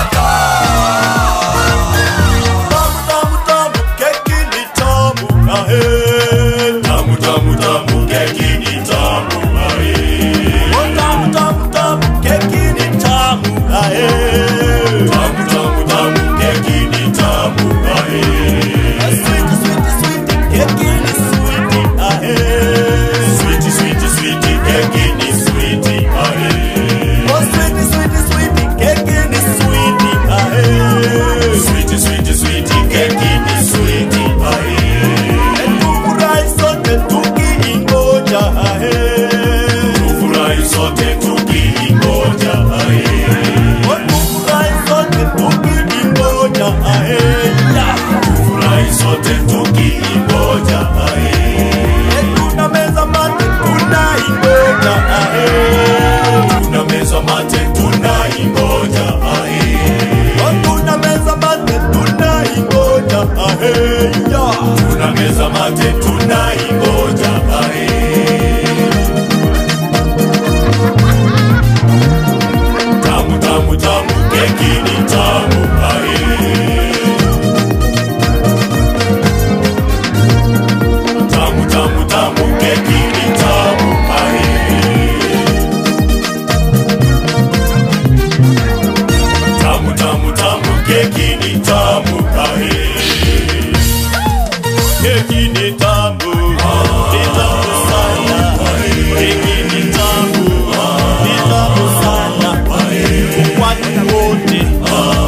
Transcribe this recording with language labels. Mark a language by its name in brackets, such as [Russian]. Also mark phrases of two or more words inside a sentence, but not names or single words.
[Swahili] tamu tamu tamu keki ni tamu ahe tamu tamu tamu keki ni tamu ahe tamu tamu tamu keki ni tamu ahe tamu tamu tamu keki ni tamu ahe [English] sweet sweet sweet [Swahili] keki ni sweet ahe [English] sweet sweet sweet [Swahili] keki ni sweet ahe [English] oh sweet sweet sweet [Swahili] keki ni sweet ahe [English] sweet sweet sweet [Swahili] keki ni sweet ahe tufurahi sote tukiingoja ahe tufurahi sote tukiingoja ahe tufurahi sote tukiingoja ahe tufurahi sote tukiingoja ahe tunameza mate tunaingoja ahe tunameza mate tunaingoja ahe tunameza mate tunaingoja ahe tunameza mate tunaingoja ahe tamu tamu tamu keki ni tamu ahe tamu tamu tamu keki ni tamu ahe tamu tamu tamu keki ni tamu ahe keki ni tamu sana keki ni tamu sana watu wote